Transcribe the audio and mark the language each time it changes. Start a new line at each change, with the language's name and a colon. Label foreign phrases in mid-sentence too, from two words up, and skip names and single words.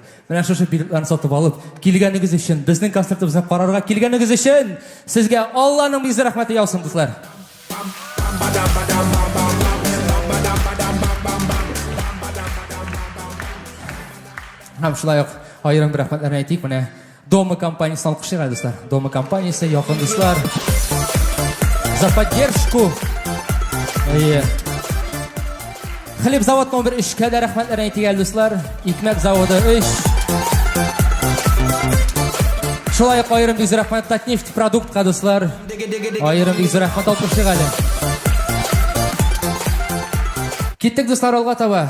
Tatar: Менә шушы билетларны сатып алып, килгәнегез өчен, безнең концертыбызны карарга килгәнегез өчен сезгә Алланың бик зур рәхмәте яусын, дуслар. Һәм шулай ук аерым бер рәхмәтләрне әйтик, менә Дома компаниясына алкышлыйк, дуслар. Дома компаниясе, якын дуслар.
Russian: За поддержку.
Tatar: Хлеб завод номер 3-кә дә рәхмәтләрне әйтик, дуслар. Икмәк заводы 3. Шулай ук аерым бик зур рәхмәт Татнефть продуктка, дуслар. Аерым бик зур рәхмәт алкышлыйк әле. Киттек, дуслар, алга таба.